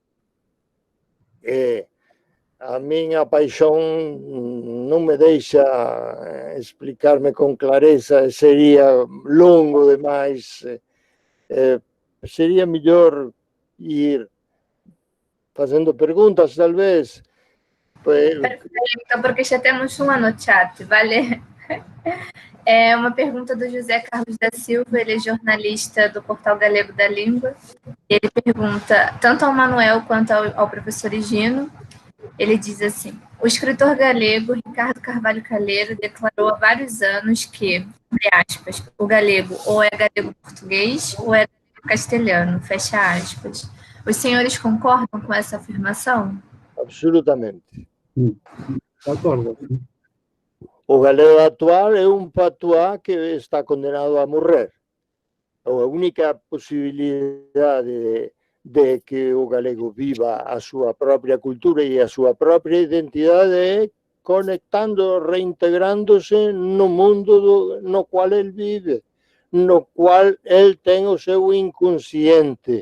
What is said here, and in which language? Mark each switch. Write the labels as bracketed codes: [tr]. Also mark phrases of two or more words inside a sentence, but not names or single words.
[gl] A miña paixón non me deixa explicarme con clareza, sería longo demais, sería mellor ir facendo perguntas, tal vez. [pt] Perfeito, porque já temos uma no chat, vale? É uma pergunta do José Carlos da Silva, ele é jornalista do Portal Galego da Língua. Ele pergunta, tanto ao Manuel quanto ao professor Higino, ele diz assim, o escritor galego Ricardo Carvalho Calheiro declarou há vários anos que, entre aspas, o galego ou é galego-português ou é galego-castelhano, fecha aspas. Os senhores concordam com essa afirmação? Absolutamente. Concordo. [gl] O galego actual é un patuá que está condenado a morrer. A única posibilidade de que o galego viva a súa propia cultura e a súa propia identidade é conectando, reintegrándose no mundo no cual el vive, no cual el ten o seu inconsciente.